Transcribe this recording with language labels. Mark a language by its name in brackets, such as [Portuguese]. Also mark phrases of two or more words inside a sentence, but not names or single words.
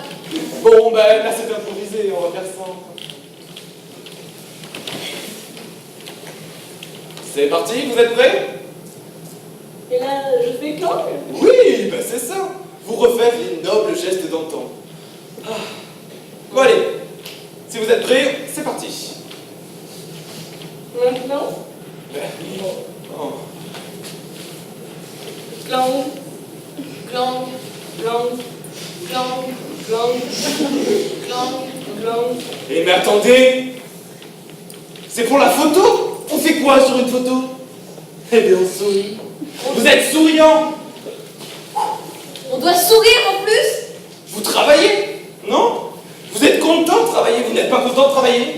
[French] Bon, ben là c'est improvisé, on va faire ça. C'est parti, vous êtes prêts? Et là, je fais clang. Oui, ben c'est ça. Vous refaire les nobles gestes d'antan. Ah. Bon allez, si vous êtes prêts, c'est parti. Maintenant, Ben, oh. clang, Clang, clang, clang, clang, clang. clang. Eh mais attendez, c'est pour la photo? On fait quoi sur une photo? Eh bien on sourit. Vous êtes souriant. On doit sourire en plus. Vous travaillez, non? Vous êtes content de travailler, vous n'êtes pas content de travailler?